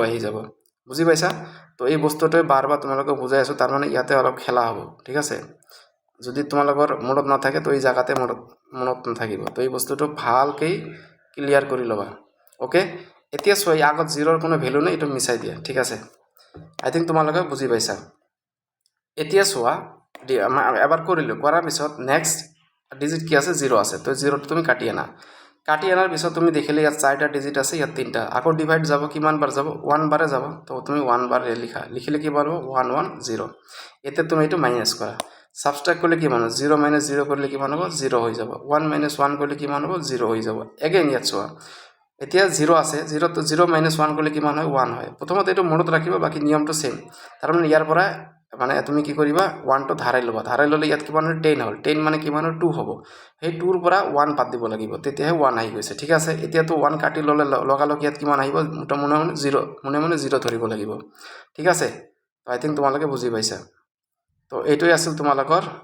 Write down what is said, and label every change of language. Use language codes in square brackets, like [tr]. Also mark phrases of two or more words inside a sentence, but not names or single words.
[as] আহি যাব বুজি পাইছা তো এই বস্তুটোৱে বাৰবাৰ তোমালোকক বুজাই আছো তাৰ মানে ইয়াতে অলপ খেলা হ'ব ঠিক আছে যদি তোমালোকৰ মনত নাথাকে তো এই জায়গাতে মনত নাথাকিব তো এই বস্তুটো ভালকৈ ক্লিয়াৰ কৰি লবা ওকে এতিয়া চোৱা আগত 0 ৰ কোনো ভ্যালু নাই এটো মিছাই দিয়া ঠিক আছে [en] I think [as] তোমালোকে বুজি পাইছা এতিয়া চোৱা এবাৰ কৰিলো কৰাৰ পিছত [en] next digit [as] কি আছে 0 আছে তো 0 তুমি কাটি আনাৰ পিছত তুমি দেখিলে ইয়াত 4টা ডিজিট আছে ইয়াত 3টা আকৌ ডিভাইড যাব কিমান বাৰ যাব 1 বাৰে যাব তো তুমি 1 বাৰ লিখিলে কি পারবো 110 এতে তুমি এটো মাইনাস কৰা সাবট্রাক্ট করলে কি মান 0 - 0 করলে কি মান হবে 0 হয়ে যাব 1 - 1 করলে কি মান হবে 0 হয়ে যাব এগেইন ইয়াত চোৱা এতিয়া 0 আছে 0 তো 0 - 1 করলে কি মান হয় 1 হয় প্রথমত এটো মনত রাখিবা বাকি নিয়মটো সেম তার মানে ইয়াৰ পৰা মানে তুমি কি কৰিবা 1 টো ধাৰাই ললে ইয়াত কিমান হ'ল 10 হ'ল 10 মানে কিমান হ'ল 2 হ'ব সেই 2 ৰ পৰা 1 বাদ দিব লাগিব তেতিয়াহে 1 আহি গৈছে ঠিক আছে এতিয়া তো 1 কাটি ললে লগালগ ইয়াত কিমান আহিব মনে মনে 0 মনে মনে 0 ধৰিব লাগিব ঠিক আছে তো [en] I think [as] তোমালোকে বুজি পাইছা তো এইটোই আছিল তোমালোকৰ